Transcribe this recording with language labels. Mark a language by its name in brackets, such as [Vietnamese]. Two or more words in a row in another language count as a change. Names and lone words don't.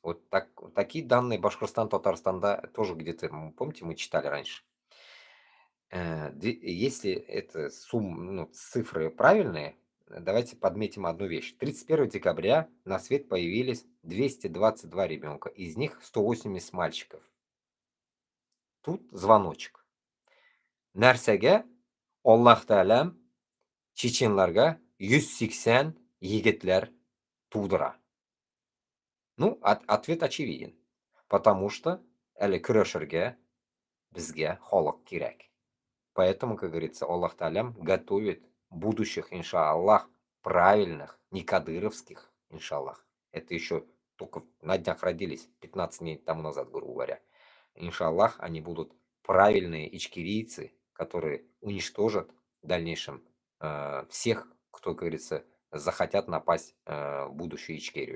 [Russian] Вот такие данные Башкортостан, Татарстан, да, тоже где-то, помните, мы читали раньше. Если это цифры правильные, давайте подметим одну вещь. 31 декабря на свет появились 222 ребенка, из них 180 мальчиков. Тут звоночек. [Tatar] Нәрсәгә Аллаһ Тәгалә чеченларга 180 егетләр тудыра? [Russian] Ну, ответ очевиден. Потому что [Tatar] әле көрәшергә безгә халык кирәк. [Russian] Поэтому, как говорится, [Arabic] الله تعالى [Russian] готовит будущих, иншаллах, правильных, не кадыровских, иншаллах. Это еще только на днях родились, 15 дней тому назад, грубо говоря. Иншаллах, они будут правильные ичкирийцы, которые уничтожат в дальнейшем всех, кто, как говорится, захотят напасть в будущую Ичкерию.